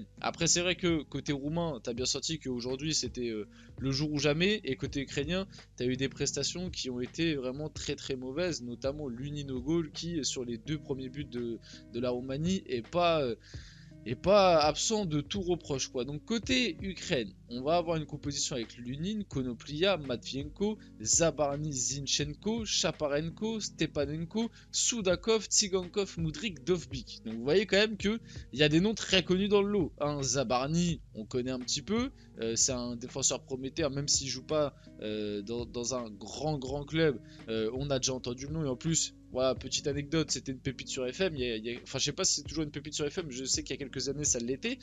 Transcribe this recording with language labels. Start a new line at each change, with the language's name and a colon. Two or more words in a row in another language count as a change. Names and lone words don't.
French: Après, c'est vrai que côté roumain, tu as bien senti qu'aujourd'hui c'était le jour ou jamais, et côté ukrainien, tu as eu des prestations qui ont été vraiment très très mauvaises, notamment l'Uninogol qui, sur les deux premiers buts de la Roumanie, est pas absent de tout reproche quoi. Donc côté Ukraine, on va avoir une composition avec Lunin, Konoplia, Matvienko, Zabarny, Zinchenko, Chaparenko, Stepanenko, Soudakov, Tsigankov, Mudryk, Dovbyk. Donc vous voyez quand même que il y a des noms très connus dans le lot. Hein, Zabarny, on connaît un petit peu, c'est un défenseur prometteur, même s'il joue pas dans un grand club, on a déjà entendu le nom, et en plus voilà, petite anecdote, c'était une pépite sur FM. Enfin, je sais pas si c'est toujours une pépite sur FM, mais je sais qu'il y a quelques années ça l'était.